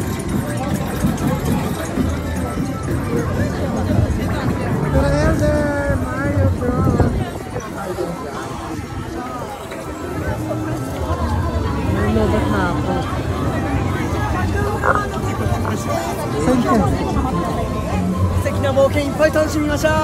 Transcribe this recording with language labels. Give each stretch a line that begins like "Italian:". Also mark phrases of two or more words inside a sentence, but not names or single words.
Filipino: Tara, Elder! Mario Bros! May lobat na ako. Saan ka?
Japanese: 素敵な冒険いっぱい楽しみましょう。